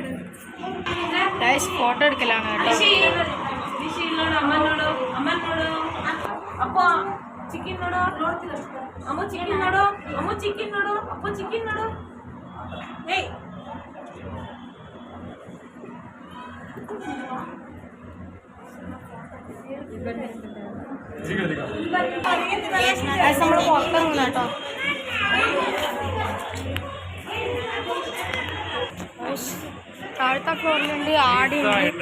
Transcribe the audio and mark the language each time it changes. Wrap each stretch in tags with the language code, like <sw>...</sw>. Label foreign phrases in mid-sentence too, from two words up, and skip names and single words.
<ml>ഫോട്ടോ എടുക്കലാണ് കേട്ടോ.</ml> <kn>ಅಪ್ಪ ಚಿಕನ್ ನೋಡು, ನೋಡ್ತಿಲ್ಲ. ಅಮ್ಮ ಚಿಕನ್ ನೋಡು, ಅಮ್ಮ ಚಿಕನ್ ನೋಡು, ಅಪ್ಪ ಚಿಕನ್ ನೋಡು. ಏಯ್</kn> <ml>നമ്മൾ പുറത്തിറങ്ങുന്ന കേട്ടോ. താഴത്തെ ഫ്ലോറിലുണ്ട്, ആടുണ്ട്.</ml>